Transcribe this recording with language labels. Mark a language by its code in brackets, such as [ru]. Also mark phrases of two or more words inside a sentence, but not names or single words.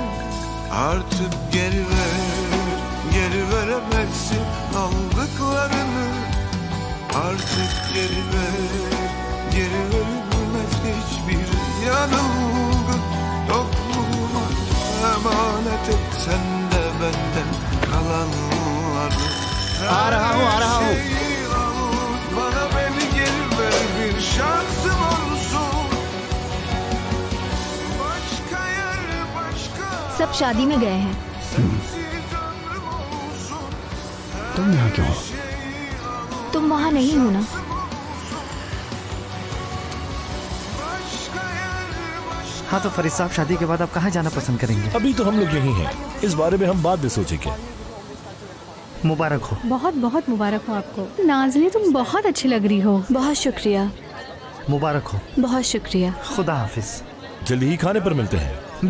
[tr] Artık geri veremezsin aldıklarını. Artık geri verilmez hiçbir yanılgı. Yokluğuma emanet et sen de benden kalanları. [hi] आ रहा हूँ [tr] Şeyi unut, bana beni geri ver, bir şansım olsun. Başka yer, başka [hi] सब शादी में गए हैं। [tr] sensiz ömrüm olsun. [hi] तुम यहाँ क्यों हो? तुम वहाँ नहीं हो ना? [tr] Başka yer, başka [hi] हाँ तो फरीद साहब, शादी के बाद आप कहाँ जाना पसंद करेंगे? अभी तो हम लोग यही हैं। इस बारे में हम बाद में सोचेंगे। मुबारक हो। बहुत बहुत मुबारक हो आपको। नाज़ली तुम बहुत अच्छी लग रही हो। बहुत शुक्रिया, मुबारक हो। बहुत शुक्रिया। खुदा हाफिज। जल्दी ही खाने पर मिलते हैं।